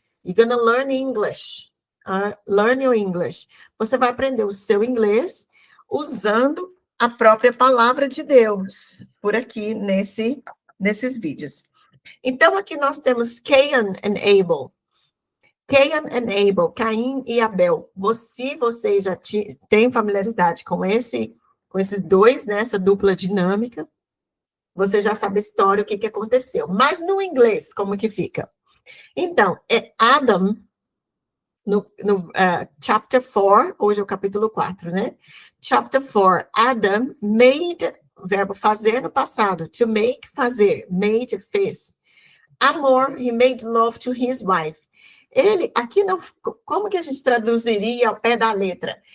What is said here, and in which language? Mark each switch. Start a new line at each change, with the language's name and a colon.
English: You're gonna learn English. Learn your English.
Portuguese: Você vai aprender o seu inglês usando a própria palavra de Deus, por aqui nesses vídeos. Então, aqui nós temos Cain and Abel. Cain and Abel, Caim e Abel. Vocês já têm familiaridade com esses dois, né, essa dupla dinâmica, você já sabe a história, o que aconteceu. Mas no inglês, como que fica? Então, é Adam, no chapter 4, hoje é o capítulo 4, né? Chapter 4, Adam made, verbo fazer no passado, to make, fazer, made, fez.
English: Amor, he made love to his wife.
Portuguese: Ele, aqui não, como que a gente traduziria ao pé da letra?